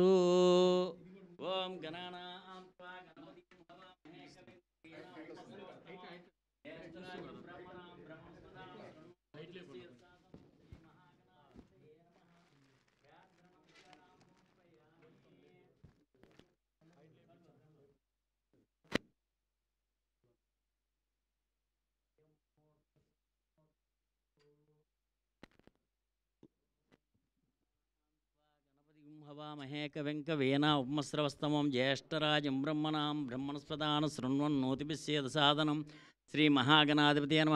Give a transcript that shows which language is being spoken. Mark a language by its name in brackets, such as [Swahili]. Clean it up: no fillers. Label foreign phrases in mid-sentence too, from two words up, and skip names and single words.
[Sanskrit] ఓం గణానాం త్వా గణపతిం హవామహే కవిం కవీనాం జ్యేష్ఠరాజం బ్రహ్మణాం బ్రహ్మణస్పదాం శృణ్వన్నోతిభిస్సేదసాదనం శ్రీమహాగణాధిపతయే నమః. వ్యాఘ్రనమస్కారాం సమర్పయామి. हवामहे कविं कवीना उपमस्रवस्तमं ज्येष्ठराजं ब्रह्मणां ब्रह्मणस्पदान शृण्वन्नोतिभिस्सेदसादनं श्रीमहागणाधिपतये नमः.